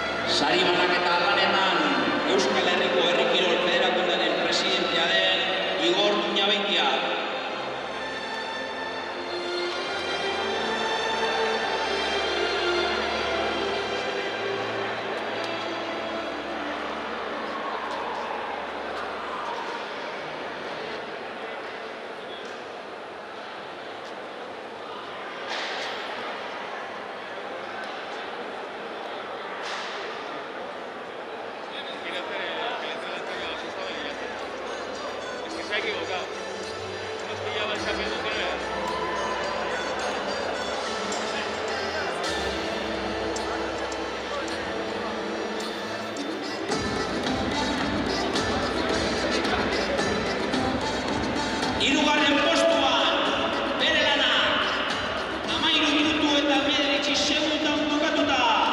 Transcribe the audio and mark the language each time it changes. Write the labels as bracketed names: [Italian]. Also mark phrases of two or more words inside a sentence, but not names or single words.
[Basque] Sari banaketa lanetan Euskal Herriko Herri Kirol Federakundearen presidentea den Igor Muñabeitia. [Spanish] Se ha equivocado. Nos pillaba el camino que no era. [Basque] Hirugarren postuan, bere lanak, 13 minutu eta 9 segundan bukatuta.